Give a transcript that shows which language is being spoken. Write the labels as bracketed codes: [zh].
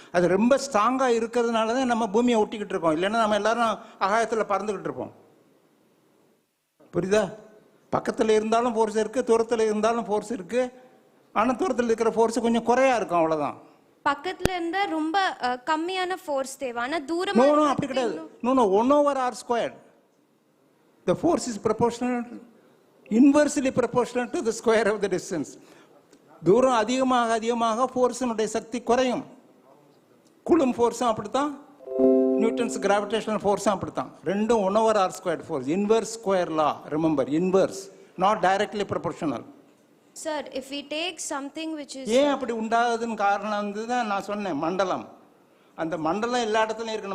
[ta] அது ரொம்ப ஸ்ட்ராங்காக இருக்கிறதுனால தான் நம்ம பூமியை ஒட்டிக்கிட்டு இருக்கோம். இல்லைன்னா நம்ம எல்லாரும் ஆகாயத்தில் பறந்துக்கிட்டு இருப்போம். புரியுதா? பக்கத்தில் இருந்தாலும் ஃபோர்ஸ் இருக்குது, தூரத்தில் இருந்தாலும் ஃபோர்ஸ் இருக்குது. ஆனால் தூரத்தில் இருக்கிற ஃபோர்ஸ் கொஞ்சம் குறையா இருக்கும், அவ்வளோதான். பக்கத்துல இருந்தா ரொம்ப கம்மியான ஃபோர்ஸ் தேவை. ஆனால் தூரமா நோ அப்படி கிடையாது. No 1/r². [en] The force is proportional, inversely proportional to the square of the distance. [ta] தூரம் அதிகமாக அதிகமாக ஃபோர்ஸினுடைய சக்தி குறையும். கூலும் ஃபோர்ஸும் அப்படித்தான், நியூட்டன்ஸ் கிராவிடேஷனல் ஃபோர்ஸும் அப்படித்தான். [en] ரெண்டும் 1/r² force. Inverse square law, remember, inverse, not directly proportional. Sir, if we take something which is [ta] ஏன் அப்படி உண்டாகுதுன்னு காரணம் வந்து தான் நான் சொன்னேன், மண்டலம். அந்த மண்டலம் எல்லா இடத்துலையும் இருக்குது.